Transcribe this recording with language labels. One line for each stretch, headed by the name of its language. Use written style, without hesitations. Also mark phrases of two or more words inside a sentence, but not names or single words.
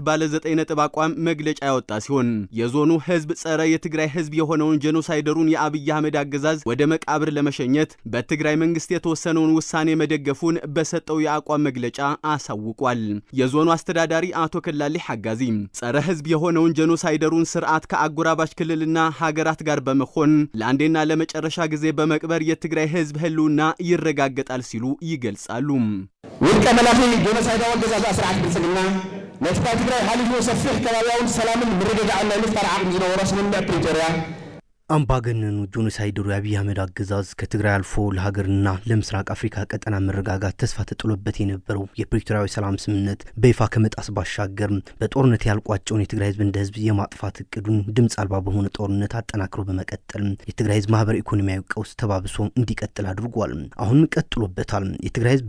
Amharic: ባለ 9 ነጥብ አቋም መግለጫ ያወጣ ሲሆን የዞኑ ህዝብ ጸረ የትግራይ ህዝብ የሆነውን ጄኖሳይደሩን የአብይ አህመድ አገዛዝ ወደ መቃብር ለመሸኘት በትግራይ መንግስት የተወሰነውን ውሳኔ መደገፉን በሰጠው የአቋም መግለጫ አሳውቋል። የዞኑ አስተዳዳሪ አቶ ከላሊ ሐጋዚ ጸረ ህዝብ የሆነውን ጄኖሳይደሩን ስርዓት ከአጎራባች ክልልና ሀገራት ጋር በመሆን ለአንዴና ለመጨረሻ ጊዜ በመቅበር የትግራይ ህዝብ ህልውና ይረጋገጣል ሲሉ ይገልጻሉ።
Tigrinya: ውድቀ መላኺ ጄኖሳይዳዊ አገዛዝ ስርዓት ብልጽግና ነቲ ትግራይ ሓሊፉ ሰፊሕ ከባቢያውን ሰላምን ምርግጋዕና ንፍጠር ዓቅሚ ዝነበሮ ስምምዕ ፕሪቶሪያ
Amharic: አምባገነኑ ጄኖሳይደሩ የአብይ አህመድ አገዛዝ ከትግራይ አልፎ ለሀገርና ለምስራቅ አፍሪካ ቀጠና መረጋጋት ተስፋ ተጥሎበት የነበረው የፕሪቶሪያዊ ሰላም ስምምነት በይፋ ከመጣስ ባሻገር በጦርነት ያልቋጨውን የትግራይ ህዝብ እንደ ህዝብ የማጥፋት እቅዱን ድምፅ አልባ በሆነ ጦርነት አጠናክሮ በመቀጠል የትግራይ ህዝብ ማህበራዊ ኢኮኖሚያዊ ቀውስ ተባብሶ እንዲቀጥል አድርጓል። አሁንም ቀጥሎበታል። የትግራይ ህዝብ